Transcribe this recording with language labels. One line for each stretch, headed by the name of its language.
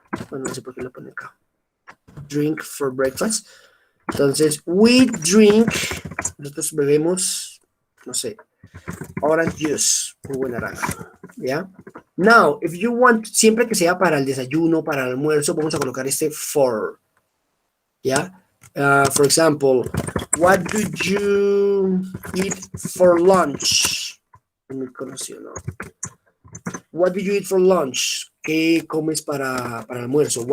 Spanish: Bueno, no sé por qué lo pone acá.
English: Drink for breakfast.
Spanish: Entonces,
English: we drink,
Spanish: nosotros bebemos, no sé,
English: orange juice,
Spanish: jugo de naranja, ¿ya?
English: Now, if you want,
Spanish: siempre que sea para el desayuno, para el almuerzo, vamos a colocar este for, ¿ya?
English: For example, what do you eat for lunch?
Spanish: Muy conocido, ¿no?
English: What do you eat for lunch?
Spanish: ¿Qué comes para el almuerzo?